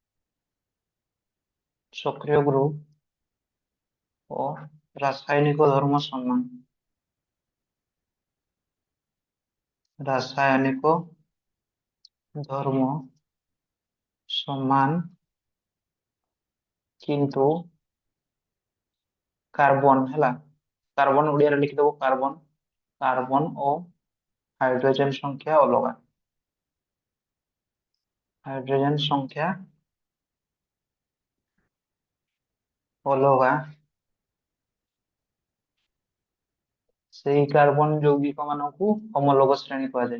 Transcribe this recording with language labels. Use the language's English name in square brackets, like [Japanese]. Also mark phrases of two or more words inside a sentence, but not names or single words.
[Odia] ସକ୍ରିୟ ଗ୍ରୁପ ଓ ରାସାୟନିକ ଧର୍ମ ସମାନ। ରାସାୟନିକ ଧର୍ମ ସମାନ କିନ୍ତୁ कार्बन ହେଲା। କାର୍ବନ ଓଡ଼ିଆ ରେ ଲେଖିଦେବା କାର୍ବନ। କାର୍ବନ ଓ ହାଇଡ୍ରୋଜେନ ସଂଖ୍ୟା ଅଲଗା। ହାଇଡ୍ରୋଜେନ ସଂଖ୍ୟା ଅଲଗା। ସେହି कार्बन ଯୌଗିକ ମାନଙ୍କୁ ହୋମୋଲୋଗ ଶ୍ରେଣୀ କୁହାଯାଏ।